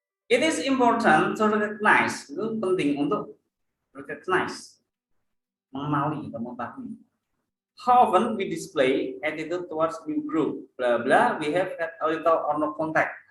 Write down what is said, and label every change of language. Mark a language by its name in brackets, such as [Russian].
[English] It is important to recognize. [Indonesian] Itu penting untuk recognize. Mengenali atau mengetahui. [English] How often we display attitude towards new group, bla bla, we have had a little or no contact.